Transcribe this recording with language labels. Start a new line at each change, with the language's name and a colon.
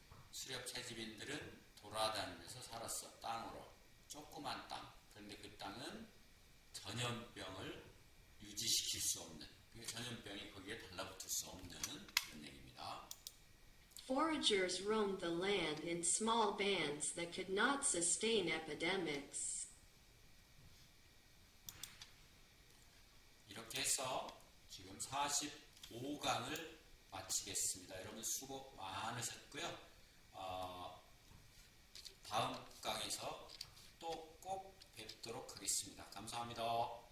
Korean: 수렵 채집인들은 돌아다니면서 살았어. 땅으로. 조그만 땅. 그런데 그 땅은 전염병을 유지시킬 수 없는, 전염병이 거기에 달라붙을 수 없는 그런 얘기입니다.
English: Foragers roamed the land in small bands that could not sustain epidemics.
Korean: 이렇게 해서 지금 45강을 마치겠습니다. 여러분 수고 많으셨고요. 다음 강에서 또 꼭 뵙도록 하겠습니다. 감사합니다.